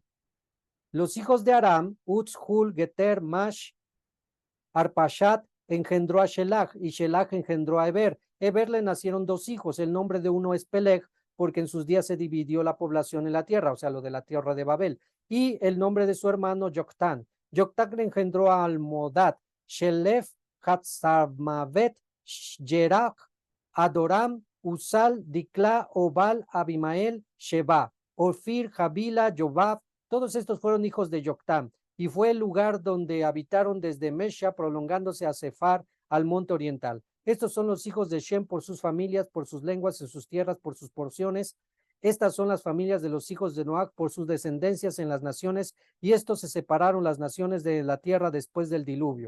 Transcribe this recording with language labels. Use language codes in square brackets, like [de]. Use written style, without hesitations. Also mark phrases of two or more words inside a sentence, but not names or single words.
[es] Los hijos de Aram, Uz, Hul, Geter, Mash, Arpashat engendró a Shelach y Shelach engendró a Eber. Eber le nacieron dos hijos. El nombre de uno es Peleg, porque en sus días se dividió la población en la tierra, o sea, lo de la tierra de Babel. Y el nombre de su hermano, Joktan. Joktan le engendró a Almodad, Shelef, Hatzamavet, Jerach, Adoram, Usal, Dikla, Obal, Abimael, Sheba, Ofir, Javila, Jobab. Todos estos fueron hijos de Joktan. Y fue el lugar donde habitaron desde Mesha, prolongándose a Sefar, al monte oriental. Estos son los hijos de Shem por sus familias, por sus lenguas, en sus tierras, por sus porciones. Estas son las familias de los hijos de Noach por sus descendencias en las naciones, y estos se separaron las naciones de la tierra después del diluvio.